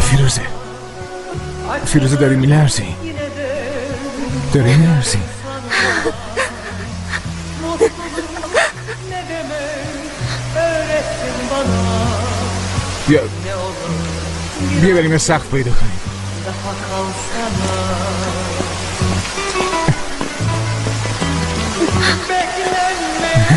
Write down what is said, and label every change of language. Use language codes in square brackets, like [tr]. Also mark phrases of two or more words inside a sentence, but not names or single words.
[fa] Firuze داری میلرزی داری میلرزی [tr] Ne demek öğrettin bana. [fa] بیا بریم یه سقف پیدا کنیم. [tr] Daha kalsana. Beklenme.